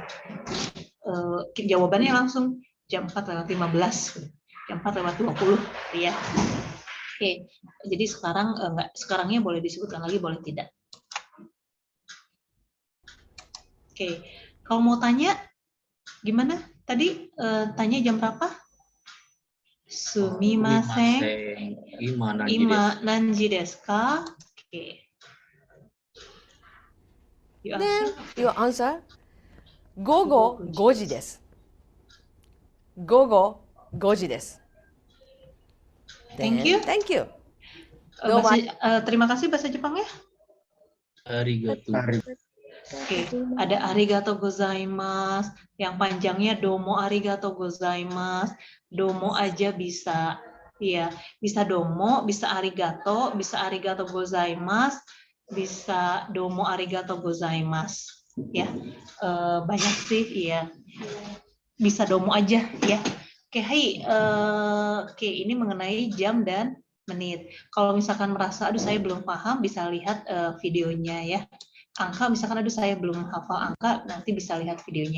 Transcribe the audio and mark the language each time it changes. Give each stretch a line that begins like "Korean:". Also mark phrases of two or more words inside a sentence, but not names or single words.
Indonesian: Jawabannya langsung jam 4:15, jam 4:20 ya. Oke, jadi sekarang sekarangnya boleh disebutkan lagi, boleh tidak. Oke, kalau mau tanya gimana? Tadi tanya jam berapa?
Japanese: すみません、今何時ですか?
Indonesian: Oke.
English: Then your answer.
Japanese: 午後5時です。午後5時です。
English: Thank you. Thank you.
Indonesian: Terima kasih bahasa Jepangnya.
Japanese: Arigato.
Indonesian: Oke, ada
Japanese: ありがとうございます,
Indonesian: yang panjangnya
Japanese: どうもありがとうございます.
Indonesian: Domo aja bisa, ya, bisa domo, bisa
Japanese: ありがとうございます,
Indonesian: bisa
Japanese: どうもありがとうございます,
Indonesian: ya. Banyak sih, ya. Bisa domo aja, ya. Oke, hai, oke, ini mengenai jam dan menit. Kalau misalkan merasa, aduh saya belum paham, bisa lihat videonya ya. angka, misalkan aduh saya belum hafal angka, nanti bisa lihat videonya.